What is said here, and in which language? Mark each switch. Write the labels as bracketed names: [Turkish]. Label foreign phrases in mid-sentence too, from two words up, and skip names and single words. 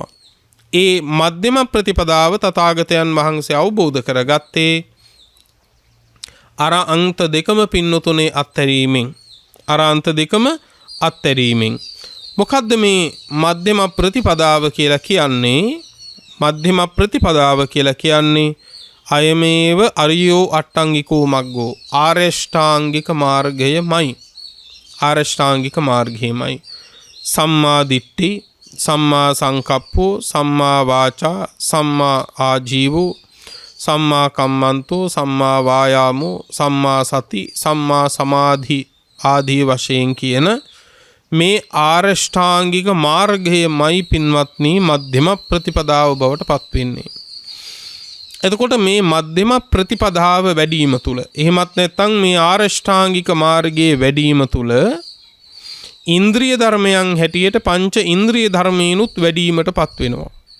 [Sinhala] ඒ මධ්‍යම ප්‍රතිපදාව තථාගතයන් වහන්සේ අවබෝධ කරගත්තේ අර අන්ත දෙකම පින්නතුනේ අත්හැරීමෙන්. අර අන්ත දෙකම අත්හැරීමෙන්. මොකද්ද මේ මධ්‍යම ප්‍රතිපදාව කියලා කියන්නේ? මධ්‍යම ප්‍රතිපදාව කියලා කියන්නේ [Pali] අයමේව අරියෝ අට්ටංගිකෝ මග්ගෝ, [Sinhala] ආරෂ්ඨාංගික මාර්ගයමයි. ආරෂ්ඨාංගික මාර්ගයමයි. [Pali] සම්මා දිට්ඨි, සම්මා සංකප්පෝ, සම්මා වාචා, සම්මා ආජීවෝ, සම්මා කම්මන්තෝ, සම්මා වායාමෝ, සම්මා සති, සම්මා සමාධි [Sinhala] ආදී වශයෙන් කියන මේ ආරෂ්ඨාංගික මාර්ගයමයි පින්වත්නි මධ්‍යම ප්‍රතිපදාව බවට පත්වෙන්නේ. එතකොට මේ මධ්‍යම ප්‍රතිපදාව වැඩිම තුල, එහෙමත් නැත්නම් මේ ආරෂ්ඨාංගික මාර්ගයේ වැඩිම තුල ඉන්ද්‍රිය ධර්මයන් හැටියට පංච ඉන්ද්‍රිය ධර්මේනුත් වැඩිවීමටපත් වෙනවා.